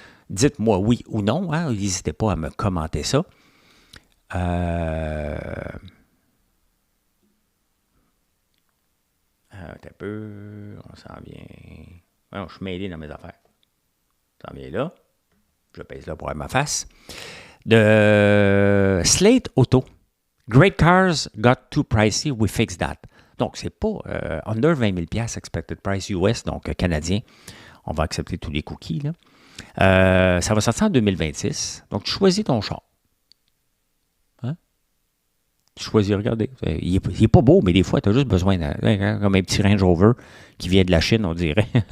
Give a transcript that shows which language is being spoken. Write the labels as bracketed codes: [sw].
[fr] Dites-moi oui ou non. Hein? N'hésitez pas à me commenter ça. Un peu, on s'en vient. Ouais, je suis mêlé dans mes affaires. On s'en vient là. Je pèse là pour avoir ma face. De Slate Auto. [en] Great cars got too pricey, we fixed that. [fr] Donc, c'est pas [en] under 20 000 $ expected price US, [fr] donc canadien. On va accepter tous les cookies. Là. Ça va sortir en 2026. Donc, tu choisis ton char. Hein? Tu choisis, regardez. Il est pas beau, mais des fois, tu as juste besoin comme un petit Range Rover qui vient de la Chine, on dirait.